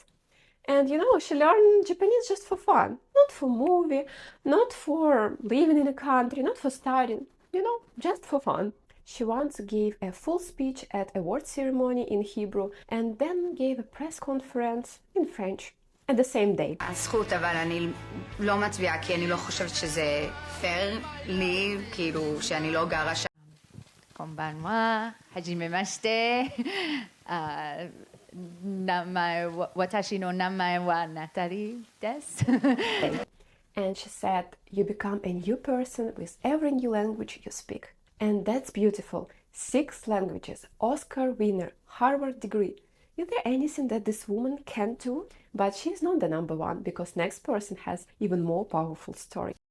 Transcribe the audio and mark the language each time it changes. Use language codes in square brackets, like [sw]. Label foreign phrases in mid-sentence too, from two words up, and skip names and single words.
[en] And you know, she learned Japanese just for fun, not for movie, not for living in a country, not for studying, you know, just for fun. She once gave a full speech at a award ceremony in Hebrew and then gave a press conference in French at the same day. [he] הזכות, אבל אני לא מצביעה כי אני לא חושבת שזה פייר לי, כאילו שאני לא גרה שם. [ja] こんばんは。はじめまして。私の名前はナタリーです。 [en] And she said, you become a new person with every new language you speak. And that's beautiful. 6 languages, Oscar winner, Harvard degree. Is there anything that this woman can't do? But she's not the number 1, because next person has even more powerful story.